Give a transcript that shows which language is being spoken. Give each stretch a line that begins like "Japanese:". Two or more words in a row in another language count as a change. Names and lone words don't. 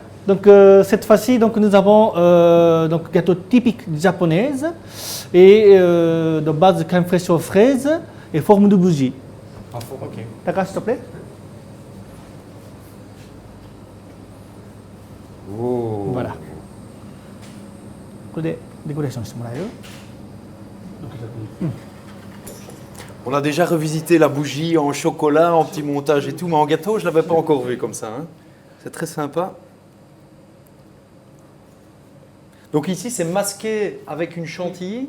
French: Donc cette fois-ci, donc nous avons donc gâteau typique japonaise et de base de crème fraîche aux fraises et forme de bougie. Ok. Taka, s'il te plaît. Oh. Voilà.
Japanese: これでデコレーションしてもらえる？
French: On a déjà revisité la bougie en chocolat, en petit montage et tout, mais en gâteau, je ne l'avais pas encore vu comme ça. Hein. C'est très sympa. Donc ici, c'est masqué avec une chantilly.